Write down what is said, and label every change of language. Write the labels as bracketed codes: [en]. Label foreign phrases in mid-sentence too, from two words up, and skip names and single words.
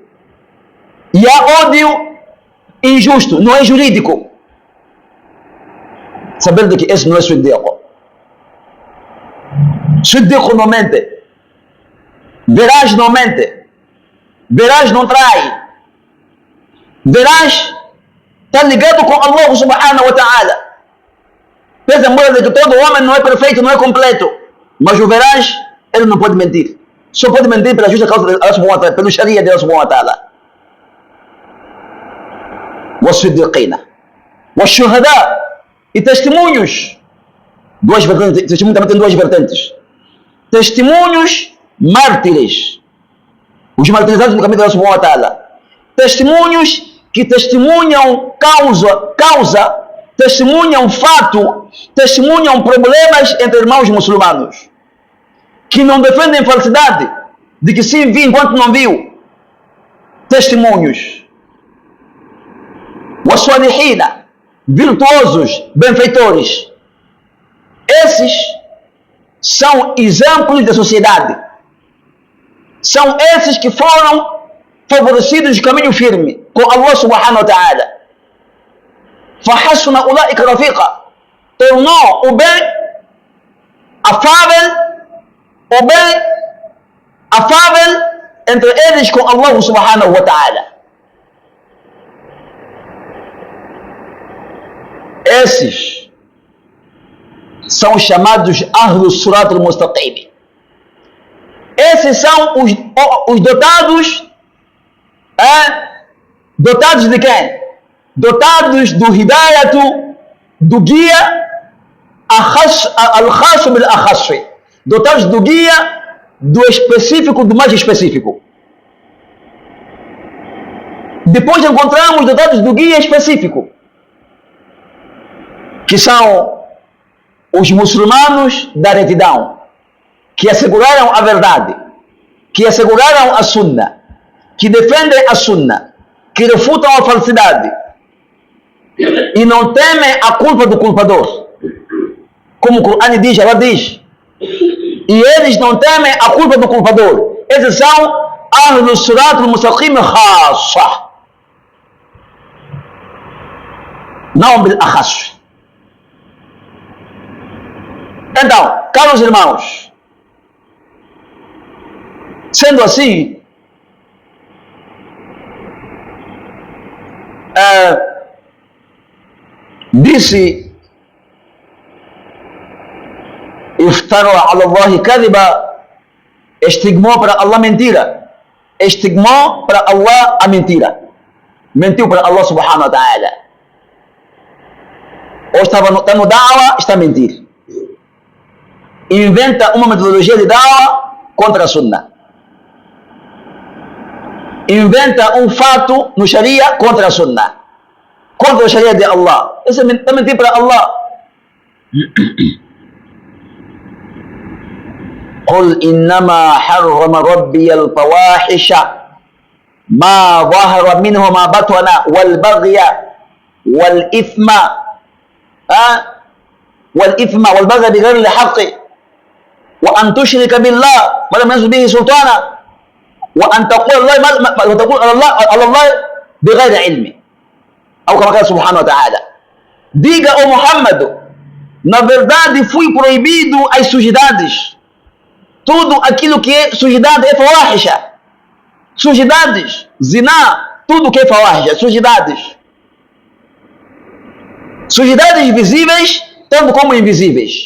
[pt] E há ódio injusto, não é jurídico. Sabendo que esse não é siddiqo. Siddiqo não mente. Veraz não mente. Veraz não trai. Veraz está ligado com Allah [ar] سبحانه وتعالى. [pt] Pensa embora de que todo homem não é perfeito, não é completo. Mas o veraz, ele não pode mentir. Só pode mentir pela justa causa de Allah [ar] سبحانه وتعالى, [pt] pelo sharia de Allah [ar] سبحانه وتعالى. [pt] Was-siddiqina. Was-shuhada. E testemunhos. Duas vertentes. Testemunho também tem duas vertentes. Testemunhos mártires. Os martirizados no caminho de Allah [ar] سبحانه وتعالى. [pt] Testemunhos que testemunham causa, testemunham fato, testemunham problemas entre irmãos muçulmanos. Que não defendem falsidade, de que sim viu enquanto não viu. Testemunhos. Was-salihina, virtuosos, benfeitores. Esses são exemplos da sociedade. São esses que foram favorecidos de caminho firme com Allah [ar] سبحانه وتعالى. فَحَسُنَ أُولَٰئِكَ رَفِيقًا. [pt] Tornou o bem afável entre eles com Allah [ar] سبحانه وتعالى. [pt] Esses são os chamados [ar] أهل الصراط المستقيم. [pt] Esses são os dotados, dotados de quem? Dotados do Hidayatu, do guia [ar] الخاص بالأخص, [pt] dotados do guia do específico, do mais específico. Depois encontramos dotados do guia específico, que são os muçulmanos da retidão, que asseguraram a verdade, que asseguraram a sunna, que defendem a sunna, que refutam a falsidade e não temem a culpa do culpador. Como o Corão diz, ela diz, e eles não temem a culpa do culpador. Esses são [ar] أهل الصراط المستقيم خاصة, [pt] não bil-akhas. Então, caros irmãos, sendo assim, disse: [ar] "افتروا على الله كذبا", [pt] estigmou para Allah mentira, estigmou para Allah a mentira, mentiu para Allah [ar] سبحانه وتعالى. [pt] Ou está no da'wa, está a mentir. Inventa uma metodologia de da'wa contra a sunna. Inventa um fato no sharia contra a sunna, contra a sharia de Allah. Isso é mentir para Allah. [ar] قل إنما حرم ربي الفواحش ما ظهر منه ما بطن والبغي والإثم والبغي بغير الحق وأن تشرك بالله ما لم ينزل به سلطانا وأن تقول على الله بغير علم أو كما قال سبحانه وتعالى. [pt] Diga, ó Muhammad, na verdade fui proibido as sujidades. Tudo aquilo que é sujidade é fawahisha. Sujidades, zina, tudo que é fawahisha, sujidades. Sujidades visíveis, tanto como invisíveis.